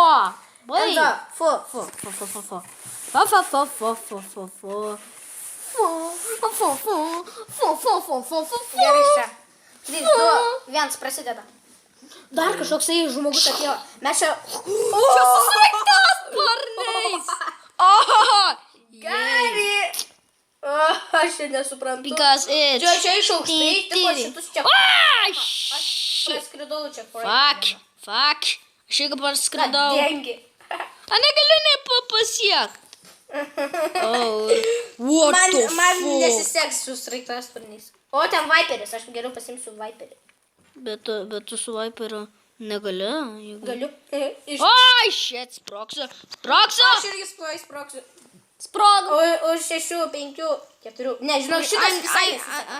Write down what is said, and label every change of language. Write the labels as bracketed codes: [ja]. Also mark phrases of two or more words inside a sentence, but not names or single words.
[lt] Enzo, fu. Gerai čia. 3, 2, 1, prasideda. Dar kažkoksai žmogus atėjo. Mes čia... Čia susraigtas sparnais! Oh! Gerai. Aš čia nesuprantu. [en] Because it's... [lt] Čia iš aukštai, tipo šitus čia... Aš praskridau čia. Fuck. Aš jeigu parskridau. Dengi. A negaliu nepasiekt. Oh. [en] What the fuck? [lt] Man nesiseks su sraigtasparniais. O, ten Viperis, aš geriau pasimsiu Viperį. Bet tu su Viperiu negali. Galiu. Oi, shit, sprogsiu. Aš irgi sproksiu. Sprog. Už 6, 5, 4. Nežinau, šitas visai.